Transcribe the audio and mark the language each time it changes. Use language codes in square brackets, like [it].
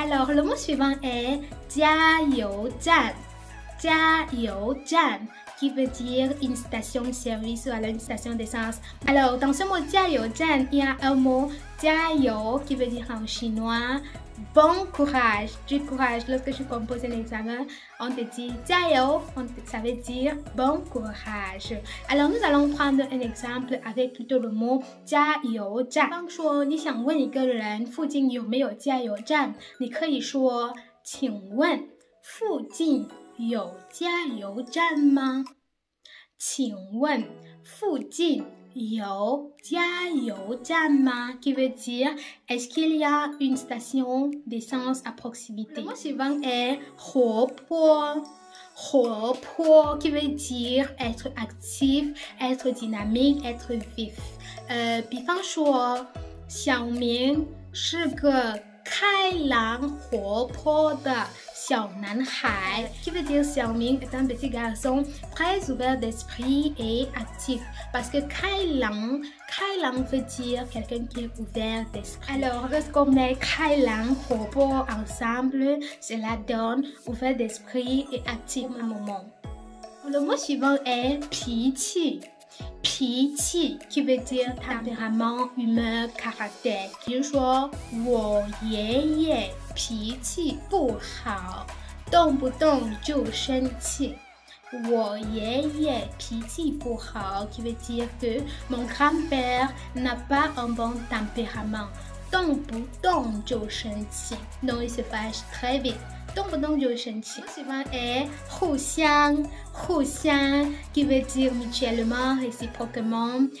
[fr] Alors le mot suivant est 加油站 加油站 qui veut dire une station-service ou alors une station d'essence. Alors dans ce mot 加油站 il y a un mot 加油 qui veut dire en chinois bon courage, du courage. Lorsque tu composes un examen, on te dit 加油, ça veut dire bon courage. Alors nous allons prendre un exemple avec plutôt le mot [zh] 加油站。比方说你想问一个人附近有没有加油站，你可以说请问附近有加油站吗？请问附近有加油站吗 [fr] qui veut dire est-ce qu'il y a une station d'essence à proximité. Le mot suivant est 活泼 活泼 qui veut dire être actif, être dynamique, être vif. [zh] 比方说小明是个开朗活泼的 [fr] xiao nanhai, qui veut dire Xiaoming est un petit garçon très ouvert d'esprit et actif. Parce que Kai Lang veut dire quelqu'un qui est ouvert d'esprit. Alors, lorsqu'on met Kai Lang, Popo ensemble, cela donne ouvert d'esprit et actif au même moment. Le mot suivant est Piqi. Piqi, qui veut dire tempérament, humeur, caractère. [zh] 比如说，我爷爷脾气不好，动不动就生气。我爷爷脾气不好 [fr] qui veut dire que mon grand-père n'a pas un bon tempérament. [zh] 动不动就生气 [fr] donc il se fâche très vite. [zh] 动不动就生气。 [fr] Suivant est 互相 qui veut dire mutuellement, réciproquement.